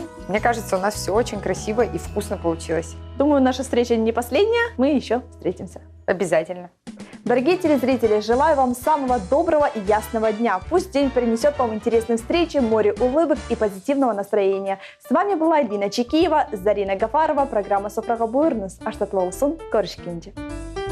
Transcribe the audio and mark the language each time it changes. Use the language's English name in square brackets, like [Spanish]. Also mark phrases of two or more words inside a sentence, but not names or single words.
[Russian] Мне кажется, у нас все очень красиво и вкусно получилось. Думаю, наша встреча не последняя. Мы еще встретимся. Обязательно. Дорогие телезрители, желаю вам самого доброго и ясного дня. Пусть день принесет вам интересные встречи, море улыбок и позитивного настроения. С вами была Эльвина Чекиева, Зарина Гафарова, программа «Сопрага Буйрнус», Аштатлоусон, Корышкинди.